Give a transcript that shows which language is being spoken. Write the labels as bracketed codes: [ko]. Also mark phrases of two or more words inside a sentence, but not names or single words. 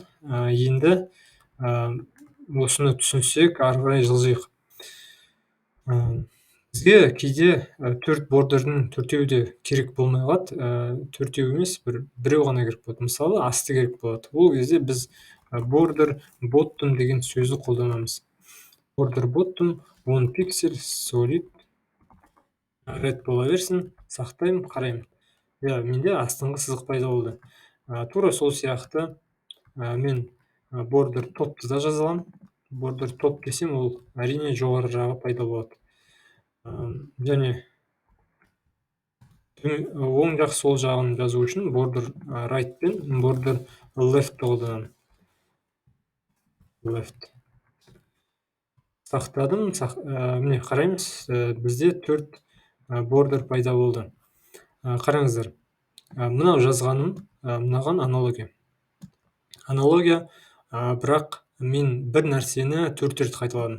[kk] Енді осыны түсінсек, ары қарай жылжиық. Бізге кейде төрт бордырдың төртеуі де керек болмай қалады. Төртеуі емес, біреу ғана керек болады. Мысалы, асты керек болады. Ол кезде біз [en] border bottom [kk] деген сөзді қолданамыз. [en] Border bottom [kk] 10 пиксель [en] solid red [kk] бола берсін, сақтаймын, қараймын. Менде астыңғы сызық пайда болды. Тура сол сияқты мен [en] border topты [kk] да жаза аламын. [en] Border top [kk] десем, ол әрине жоғары жағы пайда болады. Және оң жақ сол жағын жазу үшін [en] border right [kk] пен [en] border left [kk] қолданамын. Left. Сақтадым. Міне қараймыз, бізде 4 border пайда болды. Қараңыздар, мынау жазғаным мынаған аналогия. Аналогия, бірақ мен бір нәрсені 4 рет қайталадым.